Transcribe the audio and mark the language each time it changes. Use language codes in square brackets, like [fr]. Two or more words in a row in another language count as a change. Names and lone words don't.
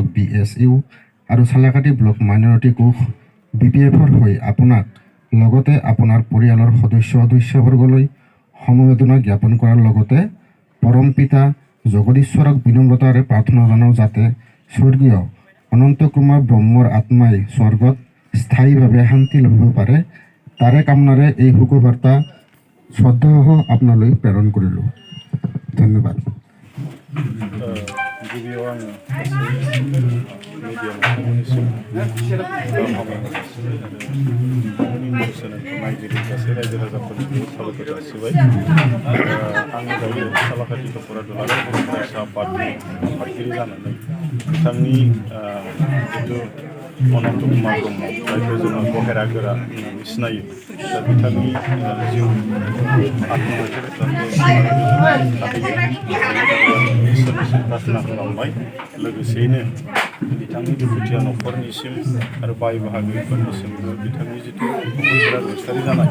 [as] BSU আৰু চালাকাটি ব্লক মাইনৰিটি কোষ BPFৰ হৈ আপোনাক লগতে আপোনাৰ পৰিয়ালৰ সদস্যবৰ্গলৈ সমবেদনা জ্ঞাপন কৰাৰ লগতে পৰম পিতা জগদীশ্বৰক বিনম্ৰতাৰে প্ৰাৰ্থনা জনাওঁ যাতে স্বৰ্গীয় অনন্ত কুমাৰ ব্ৰহ্মৰ আত্মাই স্বৰ্গত স্থায়ীভাৱে শান্তি লভিব পাৰে তাৰে কামনাৰে এই শোকবাৰ্তা শ্ৰদ্ধাসহ আপোনালৈ প্ৰেৰণ কৰিলোঁ। ধন্যবাদ। ধন্যবাদ। [brx] गिबियाव आङो मिडियाम नोंथांमोननिसिम गाहाम हामलायनाय जासिबाय आरो नोंथांमोननि मुं सोलोंथाइ नायगिरि गासै रायजो राजाफोरनिबो साबायखर जासिबाय। आङो दायो सालाकाथि दख'रा दुलाराय बर' फरायसा आफादनि आफादगिरि जानानै बिथांनि जिथु अनन्त कुमार ब्रह्म जायखौ जोङो बहेरा गोरा होननानै सिनायो दा बिथांनि जिउ इसोरनिसिम प्रार्थना खालामबाय लोगोसेयैनो बिथांनि दुखुथिया न'खरनिसिम आरो बाय बाहागिफोरनिसिमबो बिथांनि जिथु बोसोरा रुंसारि जानाय